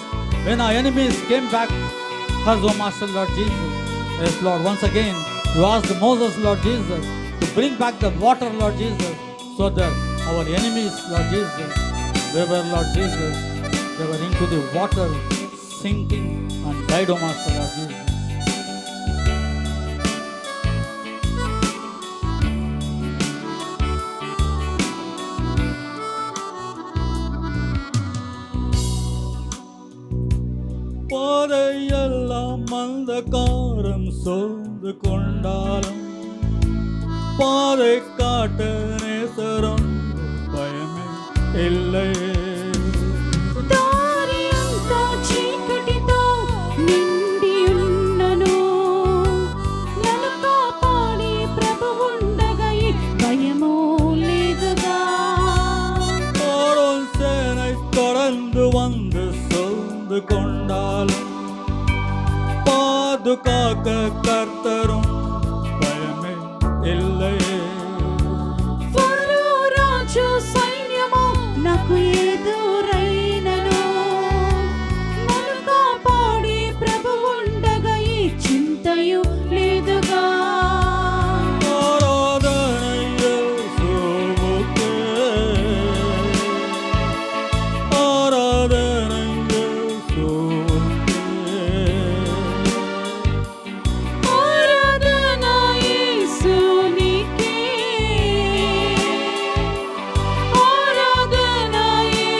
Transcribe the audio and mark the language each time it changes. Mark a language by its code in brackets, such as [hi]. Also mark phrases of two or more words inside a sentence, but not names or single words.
[en] When our enemies came back, us, O Master, Lord Jesus. Yes, Lord, once again, you asked Moses, Lord Jesus, to bring back the water, Lord Jesus, so that our enemies, Lord Jesus, they were, Lord Jesus, they were into the water, sinking and died, O Master, Lord Jesus. [ta] பாதையெல்லாம் அந்தகாரம் சூழ்ந்து கொண்டாலும் பாதை காட்ட நேசரும், பயமே இல்லை. [te] దారి అంతా చీకటితో నిండి ఉన్నను, నన్ను కాపాడే ప్రభువుండగా ఈ భయమో లేదుగా. [ta] பார்வோன் சேனை தொடர்ந்து வந்து சூழ்ந்து கொண்டாலும் பாதுகாக்க கர்த்தரும், பயமே இல்லை. [te] ఫరో రాజు సైన్యము నాకు ఎదురైనను, నన్ను కాపాడే ప్రభువుండగా ఈ చింతయు లేదుగా. [ta] ஆராதனை இயேசுவுக்கே, ஆராதனை இயேசுவுக்கே, [te] ఆరాధన యేసునికే, ఆరాధన